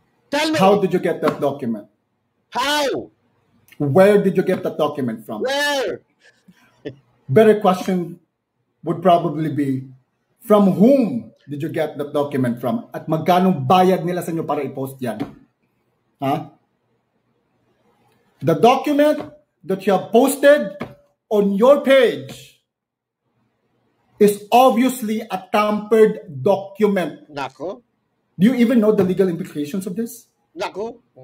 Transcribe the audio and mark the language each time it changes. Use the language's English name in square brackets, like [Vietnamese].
[English] tell me, how did you get that document? How? Where did you get that document from? Where? Better question would probably be, from whom did you get that document from? [Filipino] At magkanong bayad nila sa inyo para i-post yan? [English] The document that you have posted on your page is obviously a tampered document. [Filipino] Nako? [English] Do you even know the legal implications of this? [Filipino] Nako?